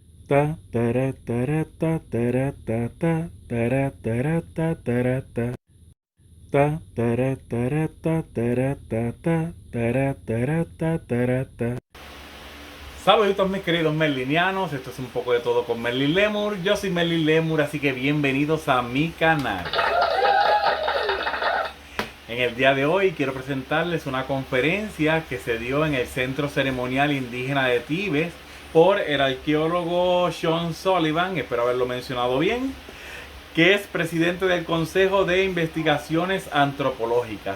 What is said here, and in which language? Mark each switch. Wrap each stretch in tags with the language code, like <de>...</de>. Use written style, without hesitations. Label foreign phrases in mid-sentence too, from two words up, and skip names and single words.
<es>Ta tara tara ta tara ta ta tara tara ta tara ta ta tara tara ta tara ta ta tara tara ta tara ta. Saluditos mis queridos merlinianos, esto es un poco de todo con Merlin Lemur. Yo soy Merlin Lemur, así que bienvenidos a mi canal. En el día de hoy quiero presentarles una conferencia que se dio en el Centro Ceremonial Indígena de Tibes por el arqueólogo Sean Sullivan, espero haberlo mencionado bien, que es presidente del Consejo de Investigaciones Antropológicas.</es>